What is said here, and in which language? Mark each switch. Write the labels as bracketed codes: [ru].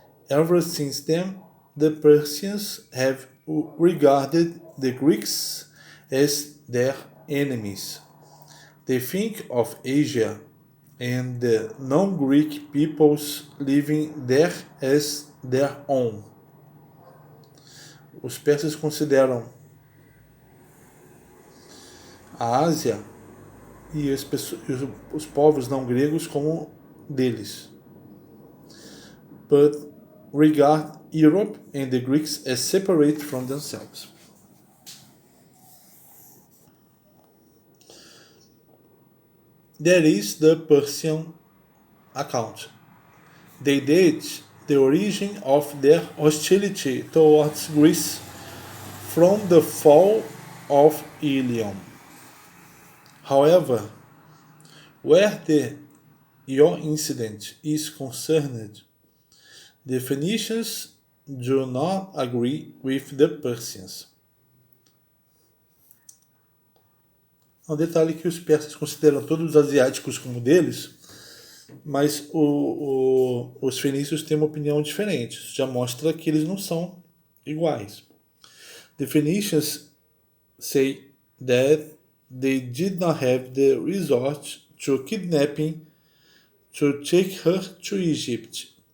[en] Ever since then, the Persians have regarded the Greeks as their enemies. They think of Asia and the non-Greek peoples living there as their own. [pt] Os persas consideram a Ásia e os povos não gregos como deles. [en] But regard Europe and the Greeks as separate from themselves. There is the Persian account. They date the origin of their hostility towards Greece from the fall of Ilium. However, where your incident is concerned, the Phoenicians do not agree with the Persians. [pt] Um detalhe que os persas consideram todos os asiáticos como deles, mas os fenícios têm uma opinião diferente. Isso já mostra que eles não são iguais. [en] The Phoenicians say that they did not have the resort to kidnapping to take her to Egypt.